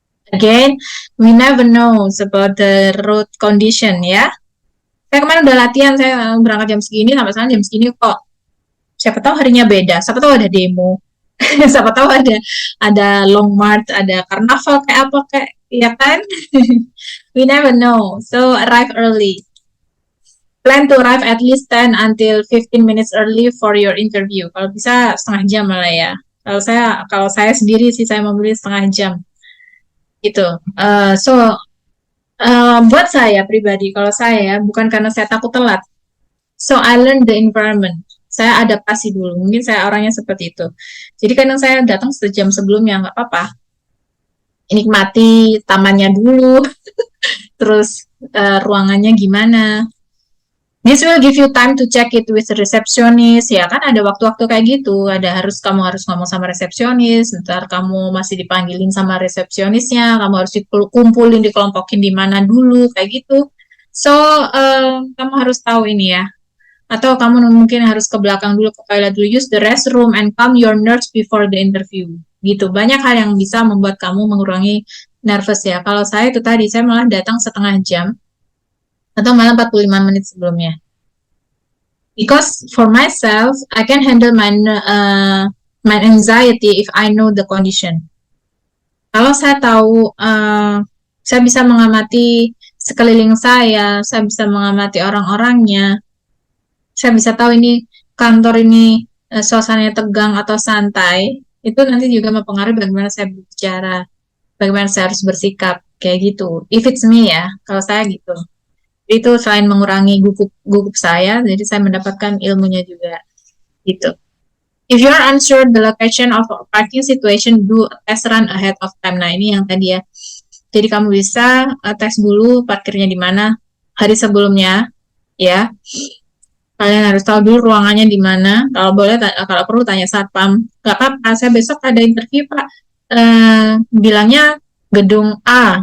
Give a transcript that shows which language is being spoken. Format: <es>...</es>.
<en>Again, we never know about the road condition ya.</en> <id>Saya kemarin udah latihan, saya berangkat jam segini sampai sana jam segini kok. Siapa tahu harinya beda, siapa tahu ada demo, siapa tahu ada long march, ada karnaval kayak apa kayak, ya kan?</id> <en>We never know. So arrive early. Plan to arrive at least 10 until 15 minutes early for your interview.</en> <id>Kalau bisa setengah jam malah ya. Kalau saya sendiri sih saya memilih setengah jam. Gitu. So Buat saya pribadi, kalau saya bukan karena saya takut telat.</id> <en>So I learn the environment.</en> <id>Saya adaptasi dulu. Mungkin saya orangnya seperti itu. Jadi kadang saya datang sejam sebelumnya nggak apa-apa. Nikmati tamannya dulu, terus ruangannya gimana.</id> <en>This will give you time to check it with the receptionist.</en> <id>Ya kan ada waktu-waktu kayak gitu. Kamu harus ngomong sama resepsionis. Ntar kamu masih dipanggilin sama resepsionisnya. Kamu harus dikumpulin, dikelompokin di mana dulu kayak gitu. So kamu harus tahu ini ya. Atau kamu mungkin harus ke belakang dulu, ke toilet dulu,</id> <en>use the restroom and calm your nerves before the interview.</en> <id>Gitu. Banyak hal yang bisa membuat kamu mengurangi nervous ya. Kalau saya itu tadi, saya malah datang setengah jam atau malah 45 menit sebelumnya.</id> <en>Because for myself, I can handle my anxiety if I know the condition.</en> <id>Kalau saya tahu, saya bisa mengamati sekeliling saya bisa mengamati orang-orangnya, saya bisa tahu ini kantor ini suasananya tegang atau santai, itu nanti juga mempengaruhi bagaimana saya bicara, bagaimana saya harus bersikap, kayak gitu.</id> <en>If it's me</en> <id>ya, kalau saya gitu. Itu selain mengurangi gugup saya, jadi saya mendapatkan ilmunya juga, gitu.</id> <en>If you are unsure the location of a parking situation, do a test run ahead of time.</en> <id>Nah, ini yang tadi ya. Jadi kamu bisa tes dulu parkirnya di mana hari sebelumnya, ya. Kalian harus tahu dulu ruangannya di mana. Kalau boleh, kalau perlu tanya satpam. Gak apa-apa, saya besok ada interview Pak. Bilangnya gedung A.</id>